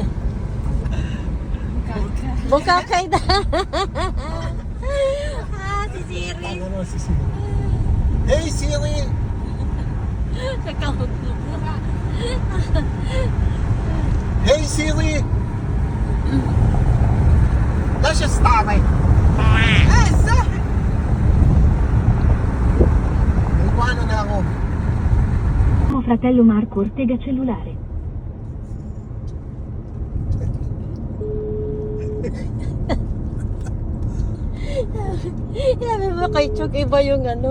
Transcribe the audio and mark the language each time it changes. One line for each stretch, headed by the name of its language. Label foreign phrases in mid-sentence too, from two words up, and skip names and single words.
Filipino: Bukakay na. Si Siri.
English: Hey Siri. Hey Siri.
Italian: Lascia stare.
Filipino: Naiwanan na ako.
Italian: Fratello Marco Ortega cellulare.
Filipino: Sabi mo kay Chok, iba yung ano.